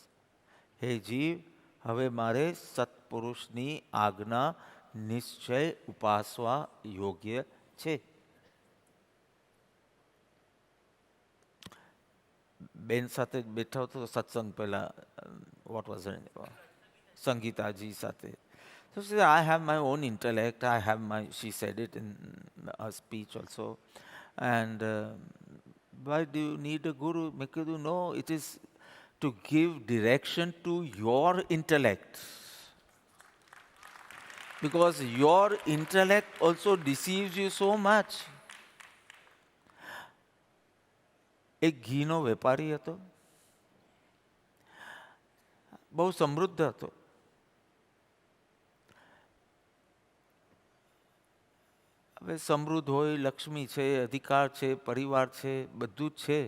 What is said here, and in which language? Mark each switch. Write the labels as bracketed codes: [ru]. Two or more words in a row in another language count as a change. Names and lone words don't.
[gu] હે જીવ, હવે મારે સત્પુરુષની આજ્ઞા નિશ્ચય ઉપાસવા યોગ્ય છે. બેન સાથે બેઠો હતો સત્સંગ પહેલાં, [en] what was [gu] સંગીતાજી સાથે. [en] So she said, I have my own intellect, I have my, she said it in a speech also. And why do you need a guru? [gu] મેં કીધું, [en] no, it is to give direction to your intellect. Because your intellect also deceives you so much. [gu] એક ઘીનો વેપારી હતો, બહુ સમૃદ્ધ હતો. હવે સમૃદ્ધ હોય, લક્ષ્મી છે, અધિકાર છે, પરિવાર છે, બધું જ છે.